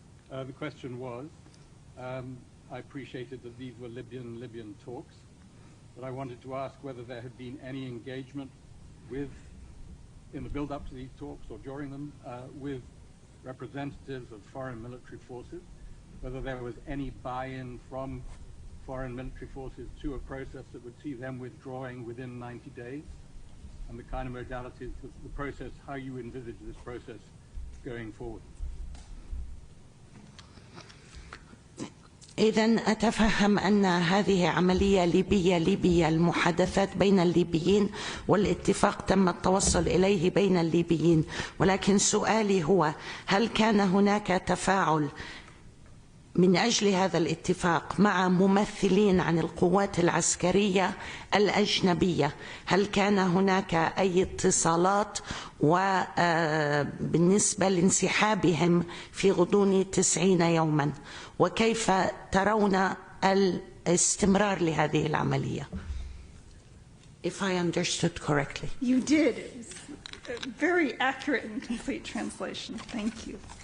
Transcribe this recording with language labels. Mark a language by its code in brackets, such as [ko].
[en] The question was, I appreciated that these were Libyan talks, but I wanted to ask whether there had been any engagement in the build-up to these talks or during them with representatives of foreign military forces, whether there was any buy-in from foreign military forces to a process that would see them withdrawing within 90 days, and the kind of modalities, the process, how you envisage this process going forward. [ar] إذن أتفهم أن هذه عملية ليبية المحادثات بين الليبيين، والاتفاق تم التوصل إليه بين الليبيين، ولكن سؤالي هو هل كان هناك تفاعل من أجل هذا الاتفاق مع ممثلين عن القوات العسكرية الأجنبية؟ هل كان هناك أي اتصالات وبالنسبة لانسحابهم في غضون 90 يوما؟ وكيف ترون الاستمرار لهذه العملية؟ [en] If I understood correctly. You did. It's a very accurate and complete translation. Thank you.